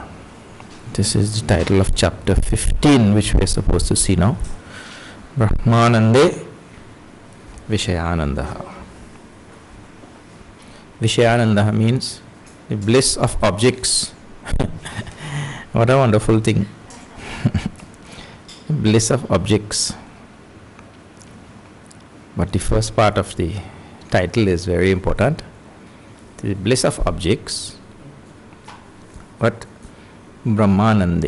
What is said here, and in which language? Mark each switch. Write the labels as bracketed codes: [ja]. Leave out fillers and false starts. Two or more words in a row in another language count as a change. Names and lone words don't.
[en] This is the title of chapter 15, which we are supposed to see now. [sa] Brahmanande Vishayanandaha. [en] Vishayanandaha means the bliss of objects. What a wonderful thing. Bliss of objects. But the first part of the title is very important. The bliss of objects, but Brahmanande.